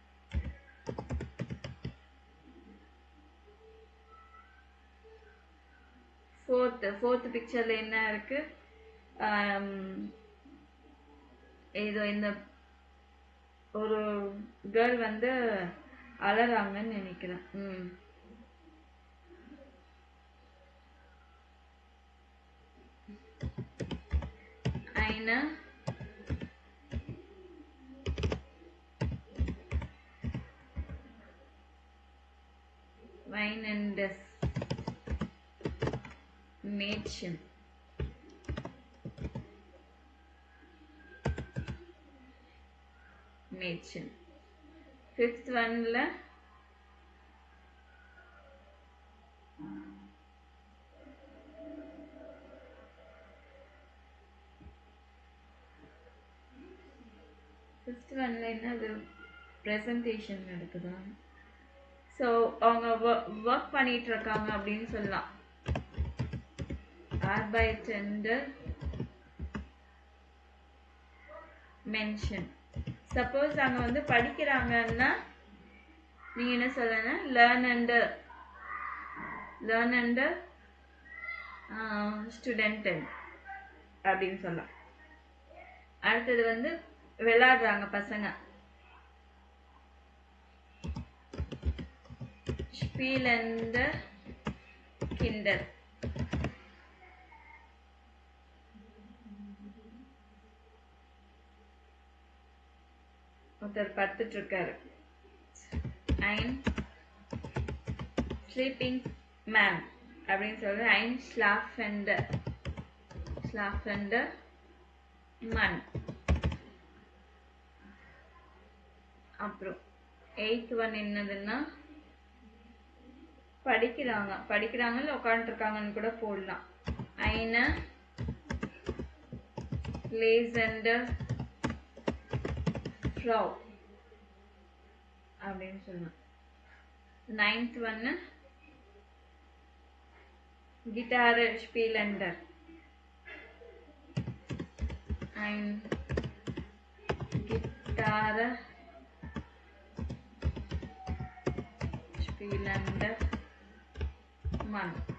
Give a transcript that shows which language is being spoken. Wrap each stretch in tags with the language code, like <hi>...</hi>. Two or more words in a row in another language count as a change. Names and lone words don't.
<ta>ஃபோர்த் பிக்சர்ல என்ன இருக்கு? இதோ இந்த ஒரு கேர்ள் வந்து அலறாங்கன்னு நினைக்கிறேன்.</ta> <de>eine weinendes Mädchen.</de> <en>Fifth one</en> <ta>ல என்னது ப்ரெசன்டேஷன் நடக்குதா? ஸோ அவங்க ஒர்க் பண்ணிட்டு இருக்காங்க அப்படின்னு சொல்லலாம்.</ta> <de>arbeitende Menschen.</de> <ta>சப்போஸ் அங்க வந்து படிக்கிறாங்கன்னா நீங்க என்ன சொல்லணும்,</ta> <de>lernende Studenten</de> <ta>அப்படின்னு சொல்லலாம். அடுத்தது வந்து விளையாடுறாங்க பசங்க,</ta> <de>spielende Kinder.</de> <ta>ஒருத்தர் படுத்துட்டு இருக்காரு,</ta> <en>ein sleeping man</en> <ta>அப்படின்னு சொல்றது</ta> <de>ein schlafender Mann.</de> <ta>அப்புறம்</ta> <en>8th one</en> <ta>என்னதுன்னா படிக்கிறாங்க இல்ல உட்காந்துட்டு இருக்காங்கன்னு கூட போடலாம்.</ta> <de>eine lesende Frau</de> <ta>அப்படின்னு சொல்லலாம்.</ta> <en>9th one</en> <de>Gitarre spielender, ein Gitarre spielender Mann.</de>